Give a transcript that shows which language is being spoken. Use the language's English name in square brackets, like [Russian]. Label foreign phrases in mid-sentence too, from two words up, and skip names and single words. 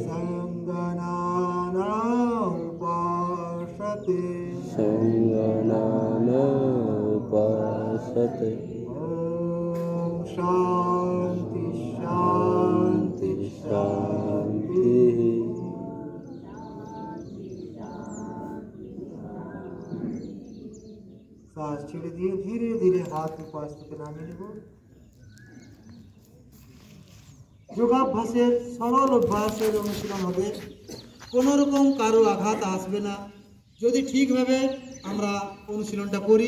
[Sanskrit] संगनाना उपासते संगनाना उपासते। ओम शांति शांति शांति। [Bangla] শ্বাস ছেড়ে দিয়ে ধীরে ধীরে হাত উপাস থেকে নামিয়ে নেব। যোগাভ্যাসের সরল অভ্যাসের অনুশীলন হবে, কোনো রকম কারো আঘাত আসবে না যদি ঠিকভাবে আমরা অনুশীলনটা করি।